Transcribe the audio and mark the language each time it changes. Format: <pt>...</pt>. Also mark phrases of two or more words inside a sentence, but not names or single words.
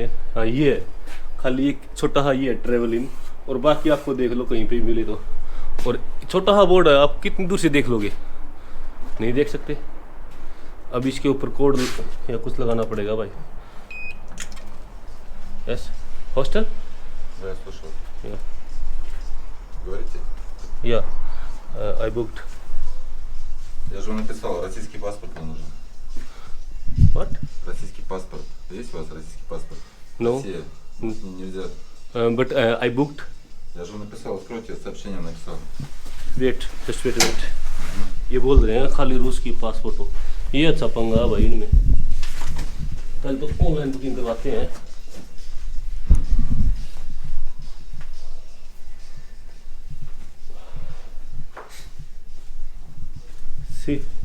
<hi>हाँ ये है, खाली एक छोटा सा ये है ट्रेवलिंग, और बाकी आपको देख लो कहीं पे मिले तो। और छोटा सा बोर्ड है, आप कितनी दूर से देख लोगे, नहीं देख सकते। अब इसके ऊपर कोड या कुछ लगाना पड़ेगा भाई।</hi> <en>yes, hostel?</en> <ru>Да, я слышал.</ru> <en>या</en> <ru>Говорите?</ru> <en>ya I booked.</en> <ru>Я же вам написал, российский паспорт мне нужен.</ru> <en>व्हाट?</en> <ru>Российский паспорт. Есть у вас российский паспорт?</ru> <en>No.</en> <ru>Россия. Нельзя.</ru> <en>but I booked.</en> <ru>Я же вам написал, откройте, сообщение написал.</ru> <en>wait, just wait wait.</en> <hi>ये बोल रहे हैं खाली रूस की पासपोर्ट हो। ये अच्छा पंगा है भाई इनमें। पहले तो</hi> <en>online booking</en> <hi>करवाते हैं।</hi> <en>सी</en>